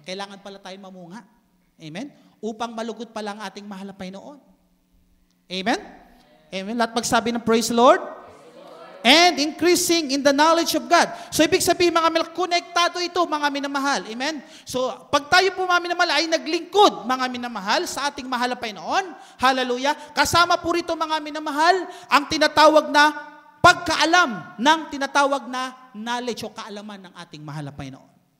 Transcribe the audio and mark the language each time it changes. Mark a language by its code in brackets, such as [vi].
[tl] Kailangan pala tayong mamunga. Amen? Upang malugod pala ang ating mahal na Panginoon. Amen? Amen. Lahat magsabi ng praise the Lord. [en] And increasing in the knowledge of God. [tl] So, ibig sabihin, mga minamahal, konektado ito, mga minamahal. Amen? So, pag tayo po, mga minamahal, ay naglingkod, mga minamahal, sa ating mahal na Panginoon, hallelujah, kasama po rito, mga minamahal, ang tinatawag na pagkaalam ng tinatawag na knowledge o kaalaman ng ating mahal na Panginoon.